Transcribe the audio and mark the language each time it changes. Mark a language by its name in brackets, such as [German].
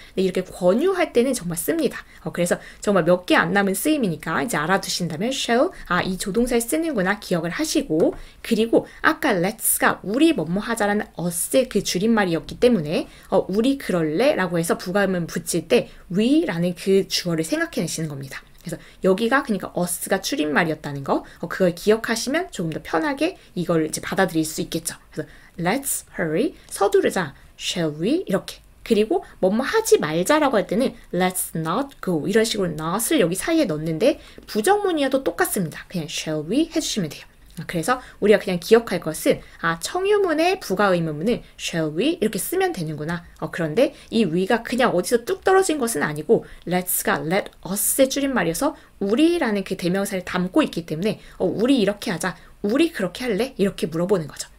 [Korean] 근데 이렇게 권유할 때는 정말 씁니다. 그래서 정말 몇 개 안 남은 쓰임이니까 이제 알아두신다면 shall 이 조동사를 쓰는구나 기억을 하시고, 그리고 아까 let's가 우리 뭐뭐 하자라는 us의 그 줄임말이었기 때문에 우리 그럴래 라고 해서 부가의문문 붙일 때 we라는 그 주어를 생각해내시는 겁니다. 그래서 여기가 그러니까 us가 줄임말이었다는 거 그걸 기억하시면 조금 더 편하게 이걸 이제 받아들일 수 있겠죠. 그래서 [English] let's hurry [Korean] 서두르자 [English] shall we [Korean] 이렇게. 그리고 뭐뭐 하지 말자라고 할 때는 [English] let's not go [Korean] 이런 식으로 not을 여기 사이에 넣는데 부정문이어도 똑같습니다. 그냥 [English] shall we [Korean] 해주시면 돼요. 그래서 우리가 그냥 기억할 것은 청유문의 부가 의문문을 [English] shall we [Korean] 이렇게 쓰면 되는구나. 그런데 이 we가 그냥 어디서 뚝 떨어진 것은 아니고 let's가 let us의 줄임말이어서 우리라는 그 대명사를 담고 있기 때문에 우리 이렇게 하자, 우리 그렇게 할래? 이렇게 물어보는 거죠.